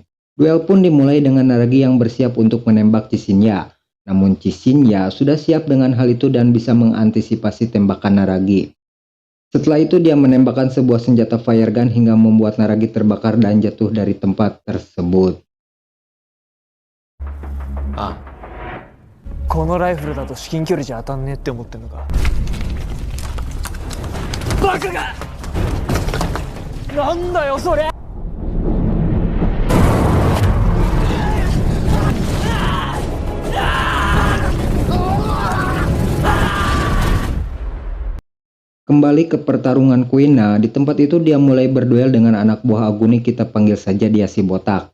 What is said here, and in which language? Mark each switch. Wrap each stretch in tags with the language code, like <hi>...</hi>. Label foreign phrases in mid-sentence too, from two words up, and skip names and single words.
<id>Duel pun dimulai dengan Naragi yang bersiap untuk menembak Cicinya. Namun Cicinya sudah siap dengan hal itu dan bisa mengantisipasi tembakan Naragi. Setelah itu dia menembakkan sebuah senjata</id> <en>fire gun</en> <id>hingga membuat Naragi terbakar dan jatuh dari tempat tersebut.</id> <ja>このライフルだと至近距離じゃ当たんねえって思ってんのか。バカがなんだよそれ。</ja> <id>Kembali ke pertarungan Kuina, di tempat itu dia mulai berduel dengan anak buah Aguni, kita panggil saja dia si botak.</id>